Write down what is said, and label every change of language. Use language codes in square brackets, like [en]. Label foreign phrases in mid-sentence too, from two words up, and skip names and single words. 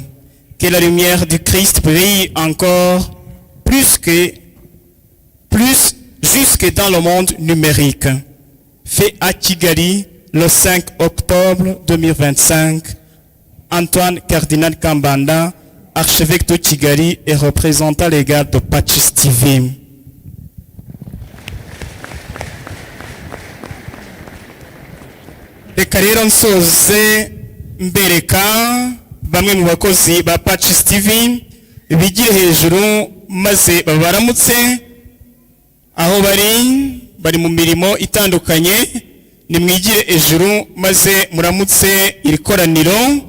[fr] Que la lumière du Christ brille encore plus jusque dans le monde numérique. Fait à Kigali le 5 octobre 2025. Antoine Cardinal Kambanda, archevêque de Kigali et représentant légal de Patches TV. [rw] Reka rero nsoze mbereka bamwe mu bakozi ba Patches TV bigire hejuru maze babaramutse aho bari mu mirimo itandukanye, nimwigire hejuru maze muramutse iri koraniro.